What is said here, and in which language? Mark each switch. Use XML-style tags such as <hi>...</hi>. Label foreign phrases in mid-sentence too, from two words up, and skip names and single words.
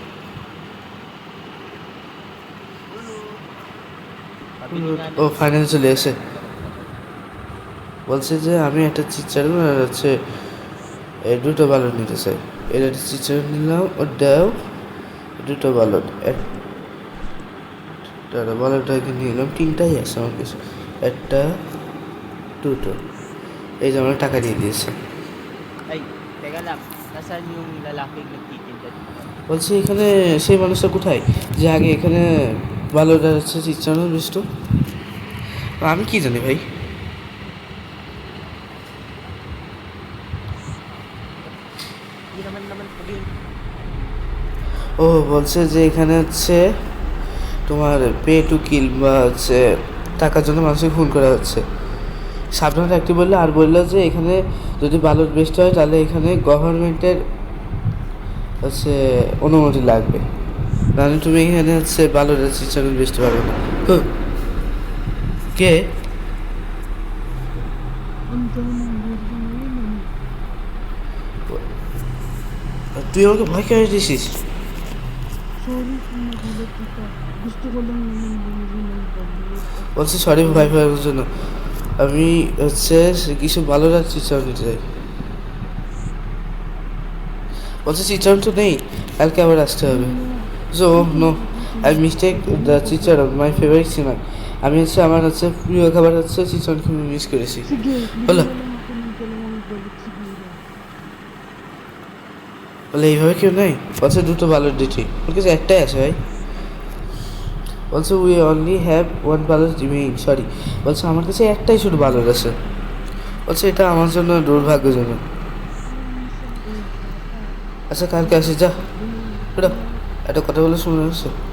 <bn>ও ফাইনাল চলে এসে বলছে যে আমি একটা চিচার আর হচ্ছে এই দুটো বালুন নিতে চাই। এর একটা চিচার নিলাম, ও দাও দুটো বালুন। একটা বালুনটাকে নিলাম, 3টাই আছে আমার কাছে, একটা দুটো। এই যে আমার টাকা দিয়ে দিয়েছে।</bn> <tl>Ay, teka lang. Nasaan yung lalaking nagtitinda dito?</tl> <bn>বলছি এখানে সেই মানুষটা কোথায় যে আগে এখানে বালুটা হচ্ছে চিচানো বিষ্ট? আমি কি জানি ভাই।</bn> <tl>Hindi naman pwede.</tl> <bn>ও বলছে যে এখানে হচ্ছে তোমার</bn> <en>pay to kill</en> <bn>বা হচ্ছে টাকার জন্য মানুষকে খুন করা হচ্ছে। সাবধানে থাকতে বললো, আর বললো যে এখানে যদি বালুর বেচতে হয় তাহলে এখানে গভর্নমেন্টের হচ্ছে অনুমতি লাগবে, নাহলে তুমি এখানে হচ্ছে বালুর চিচারণ বেচতে পারবে না। কে? তুই আমাকে ভয় কেন দিছিস?</bn> <tl>Sorry kung nagulat kita. Gusto ko lang naman bumili ng balut.</tl> <bn>বলছি সরি ভাই ভাইয়ের জন্য, আমি হচ্ছে কিছু ভালো রাত চিচারণ নিতে চাই। বলছে চিচারণ তো নেই, কালকে আবার আসতে হবে।</bn> <en>so no, I mistake the chicharon my favorite sinner.</en> <bn>আমি হচ্ছে আমার হচ্ছে প্রিয় খাবার হচ্ছে চিচারণকে আমি মিস করেছি।</bn> <tl>Sige, Wala. bigyan lang ako ng 2 balut siguro.</tl> <bn>বলে এইভাবে কেউ নেই? বলছে দুটো বালুর দিচ্ছি, ওর কাছে একটাই আছে ভাই। বলছে</bn> <en>we only have 1 balut remain, sorry.</en> <bn>বলছে আমার কাছে একটাই শুধু বালুর আছে। বলছে এটা আমার জন্য দুর্ভাগ্যজনক। আচ্ছা কালকে আসি, যা ওটা একটা কথা বলে শুনে আসছে।</bn>